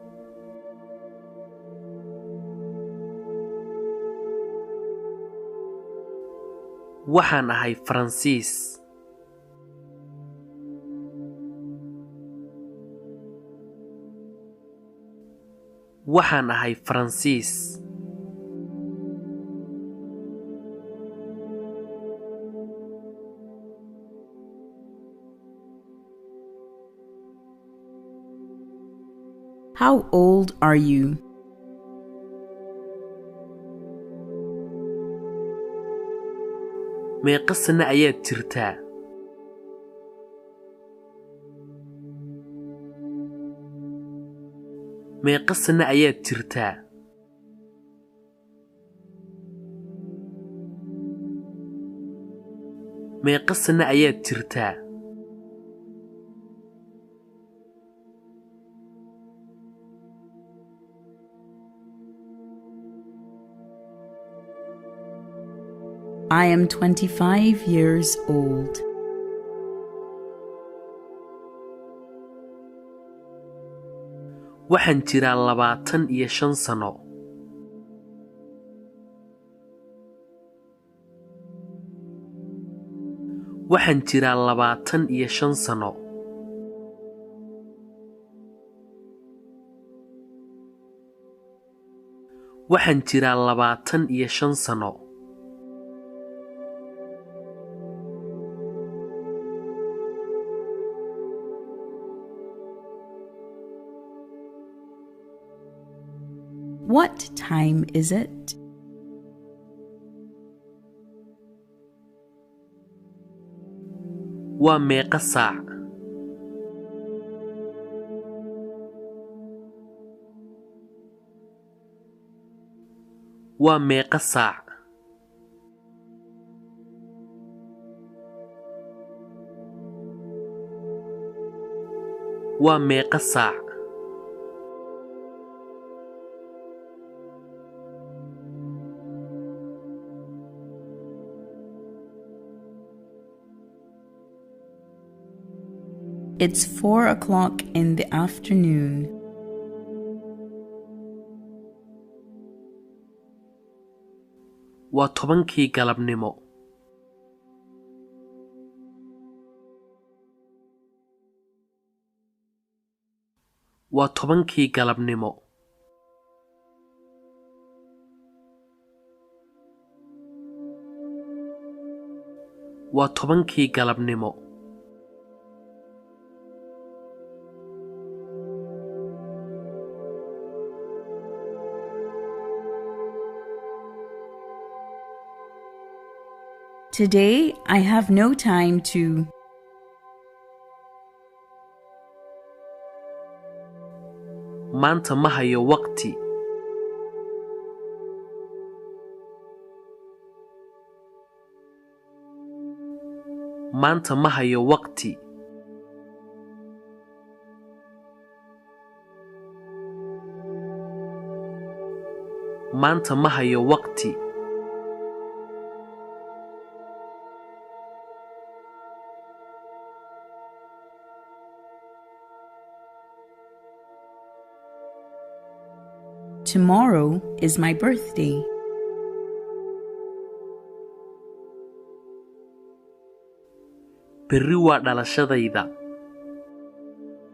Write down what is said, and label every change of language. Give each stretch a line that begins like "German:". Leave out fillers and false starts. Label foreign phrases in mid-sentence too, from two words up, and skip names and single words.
Somali: waxaan ahay Faransiis. waxaan ahay Faransiis.
English: How old are you?
Somali: meeqa sano ayaad jirtaa? meeqa sano ayaad jirtaa? meeqa sano ayaad jirtaa?
English: I am 25 years old.
Somali: waxaan jiraa 25 sano. waxaan jiraa 25 sano. waxaan jiraa 25 sano.
English: What time is it?
Somali: waa meeqa saac? waa meeqa saac? waa meeqa saac?
English: It's 4 o'clock in the afternoon.
Somali: waa 10kii galabnimo. waa 10kii galabnimo. waa 10kii galabnimo.
English: Today I have no time to.
Somali: maanta ma hayo waqti. maanta ma hayo waqti. maanta ma hayo waqti.
English: Tomorrow is my birthday.
Somali: berri waa dhalashadayda.